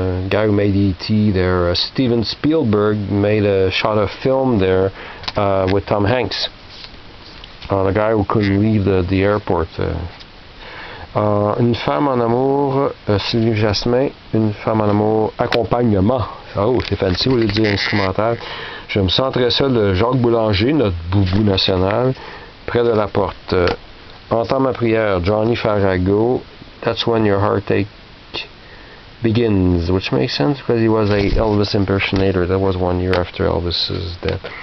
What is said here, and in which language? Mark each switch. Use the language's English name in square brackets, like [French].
[English] Guy who made E.T. there. Steven Spielberg made a shot of film there with Tom Hanks. The guy who couldn't leave the airport. [French] Une femme en amour, Sylvie Jasmin. Une femme en amour, accompagnement. Oh, c'est fancy, au lieu de dire instrumental. Je me sens très seul de Jacques Boulanger, notre boubou national, près de la porte. Entends ma prière, Johnny Farago. [English] That's when your heartache begins, which makes sense because he was a Elvis impersonator. That was 1 year after Elvis's death.